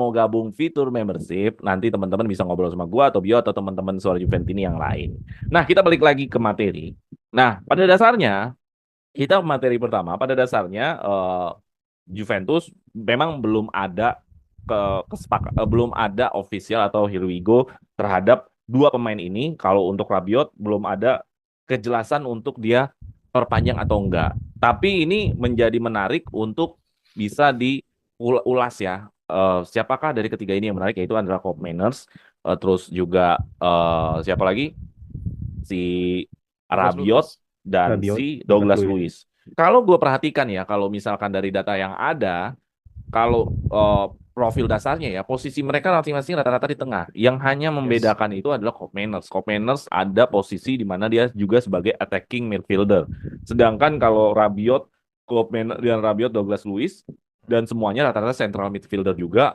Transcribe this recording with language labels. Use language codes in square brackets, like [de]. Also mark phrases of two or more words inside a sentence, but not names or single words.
[id] yang mau gabung fitur membership, nanti teman-teman bisa ngobrol sama gua atau Bio atau teman-teman Suara Juventini yang lain. Nah, kita balik lagi ke materi. Nah, pada dasarnya kita materi pertama pada dasarnya Juventus memang belum ada belum ada official atau [en] here we go [id] terhadap dua pemain ini. Kalau untuk Rabiot belum ada kejelasan untuk dia perpanjang atau enggak. Tapi ini menjadi menarik untuk bisa diulas ya. Siapakah dari ketiga ini yang menarik yaitu adalah Koop Mainers, terus juga siapa lagi? Si Douglas Rabiot Luiz. dan Rabiot, si Douglas Douglas Luiz. Luiz. Kalau gue perhatikan ya, kalau misalkan dari data yang ada, kalau profil dasarnya ya, posisi mereka masing-masing rata-rata di tengah. Yang hanya Yes. membedakan itu adalah Koop Mainers. Koop Mainers ada posisi di mana dia juga sebagai [en] attacking midfielder. [id] Sedangkan kalau Rabiot, Koop Mainers dan Rabiot, Douglas Luiz, dan semuanya rata-rata [en] central midfielder [id] juga.